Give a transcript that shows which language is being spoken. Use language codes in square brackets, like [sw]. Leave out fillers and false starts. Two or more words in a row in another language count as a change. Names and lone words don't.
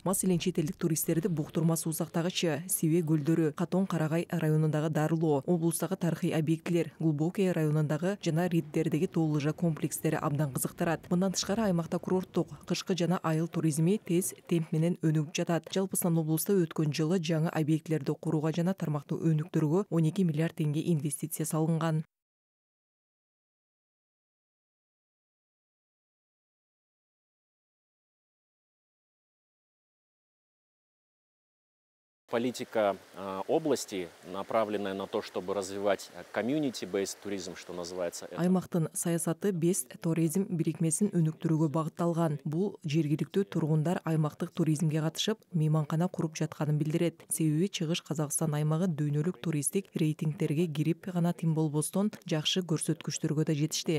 [ky] Маселен, чет элдик туристтерди Буктурма суусактагычы, Сибе көлдөрү, Катон Карагай районундагы Дарылоо, облустагы тарыхый объектилер, Глубокое районундагы жана Риддердеги тоо лыжа комплекстери абдан кызыктырат. Мындан тышкары аймакта курорттук, кышкы жана айыл туризми тез темп менен өнүгүп жатат. Жалпысынан облуста өткөн жылы жаңы объектилерди курууга жана тармактуу өнүктүрүүгө 12 миллиард теңге инвестиция салынган. [ru] Политика области, направленная на то, чтобы развивать community-based туризм, что называется. [ky] Аймактын саясаты Best туризм бирикмесин өнүктүрүүгө багытталган. Бул жергиликтүү тургундар аймактык туризмге катышып, мейманкана куруп жатканын билдирет. Себеби Чыгыш Казакстан аймагы дүйнөлүк туристтик рейтингтерге кирип гана тим болбостон жакшы көрсөткүчтөргө да жетишти.